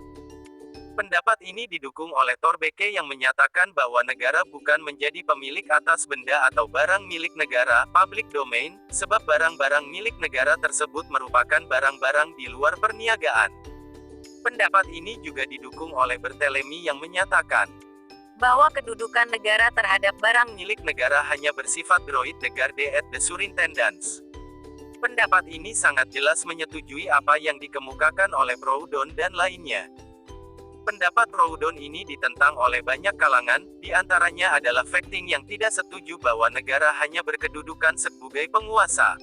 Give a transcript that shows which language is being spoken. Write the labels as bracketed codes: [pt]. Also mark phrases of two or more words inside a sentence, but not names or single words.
[id] Pendapat ini didukung oleh Thorbecke yang menyatakan bahwa negara bukan menjadi pemilik atas benda atau barang milik negara, [en] public domain, [id] sebab barang-barang milik negara tersebut merupakan barang-barang di luar perniagaan. Pendapat ini juga didukung oleh Barthélemy yang menyatakan bahwa kedudukan negara terhadap barang milik negara hanya bersifat [fr] droit de garde et de surintendance. [id] Pendapat ini sangat jelas menyetujui apa yang dikemukakan oleh Proudhon dan lainnya. Pendapat Proudhon ini ditentang oleh banyak kalangan, di antaranya adalah Facting yang tidak setuju bahwa negara hanya berkedudukan sebagai penguasa.